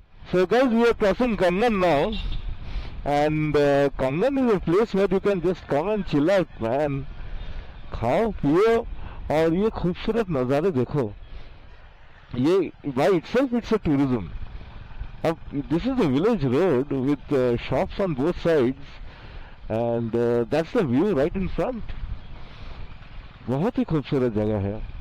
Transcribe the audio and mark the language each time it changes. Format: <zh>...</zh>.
<en>So guys, we are crossing Kangan now, and Kangan is a place where you can just come and chill out, man.</en> <hi>खाओ पियो और ये खूबसूरत नज़ारे देखो.</hi> <en>ये by itself it's a tourism. अब this is a village road with shops on both sides, and that's the view right in front.</en> <hi>बहुत ही खूबसूरत जगह है.</hi>